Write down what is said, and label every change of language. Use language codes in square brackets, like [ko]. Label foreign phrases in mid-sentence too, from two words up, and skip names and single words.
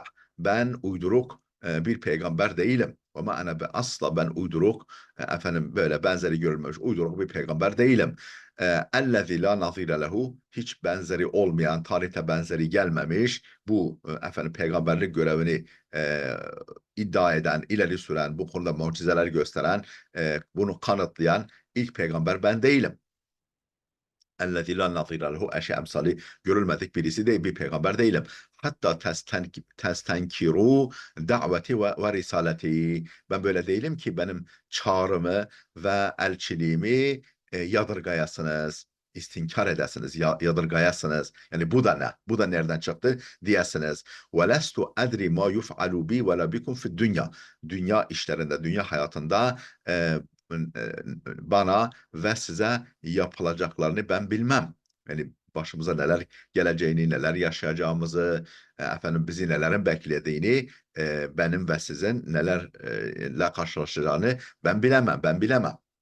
[tr] Ben uyduruk bir peygamber değilim. [ar] وما أنا [tr] asla ben uyduruk, efendim böyle benzeri görülmemiş uyduruk bir peygamber değilim. [ar] الذي لا نظير له, [tr] hiç benzeri olmayan, tarihte benzeri gelmemiş bu efendim peygamberlik görevini e, iddia eden, ileri süren, bu konuda mucizeler gösteren, bunu kanıtlayan ilk peygamber ben değilim. [ar] اَلَّذِي لَا نَظِيرَ لَهُ, [tr] eşe emsali görülmedik birisi değil, bir peygamber değilim. [ar] حتى تستنكروا دعوتي ورسالتي. [tr] Ben böyle değilim ki benim çağrımı ve elçiliğimi yadırgayasınız, istinkar edesiniz, yadırgayasınız. Yani bu da ne? Bu da nereden çıktı diyesiniz. [ar] وَلَسْتُ اَدْرِ مَا يُفْعَلُ بِي وَلَا بِكُمْ فِي الدُّنْيَا. [tr] Dünya işlerinde, dünya hayatında bana ve size yapılacaklarını ben bilmem. Yani başımıza neler geleceğini, neler yaşayacağımızı, efendim bizi nelerin beklediğini, benim ve sizin nelerle karşılaşacağını ben bilemem, ben bilemem.